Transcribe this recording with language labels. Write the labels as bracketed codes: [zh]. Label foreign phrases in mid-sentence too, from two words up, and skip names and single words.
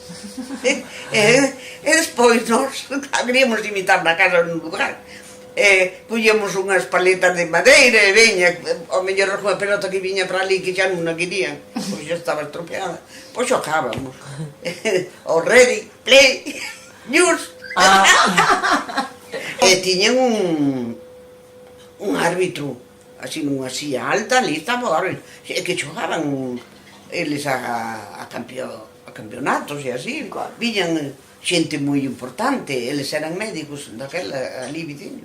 [gl] E despois nós queríamos imitar na casa nun lugar, Collíamos unhas paletas de madeira e veña, ao mellor unha pelota que viña para ali que xa non a querían, pois xa estaba estropeada, pois xogábamos. [en] O ready, play, news. [gl] E tiñan un árbitro, así nunha silla alta, ali estaba o árbitro, que xogaban eles a campeonatos e así, viñan xente moi importante, eles eran médicos daquela ali viciño.